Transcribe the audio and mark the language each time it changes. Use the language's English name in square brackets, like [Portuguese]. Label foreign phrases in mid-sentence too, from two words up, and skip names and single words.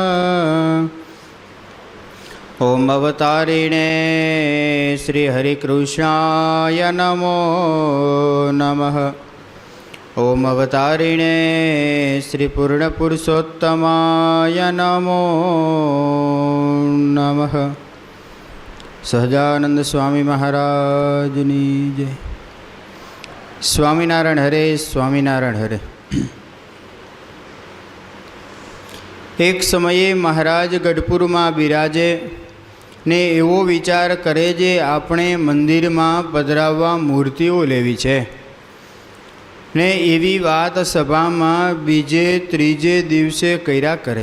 [Sanskrit] ओम अवतारिणे श्री हरिकृष्णाय नमो नमः। ओम अवतारिणे श्री पूर्णपुरुषोत्तमाय नमो नमः। [Gujarati] સહજાનંદ સ્વામી મહારાજની જય। સ્વામિનારાયણ હરે, સ્વામિનારાયણ હરે। એક સમયે મહારાજ ગઢપુરમાં બિરાજે ને એવો વિચાર કરે જે આપણે મંદિરમાં પધરાવવા મૂર્તિઓ લેવી છે ને એવી વાત સભામાં બીજે ત્રીજે દિવસે કર્યા કરે।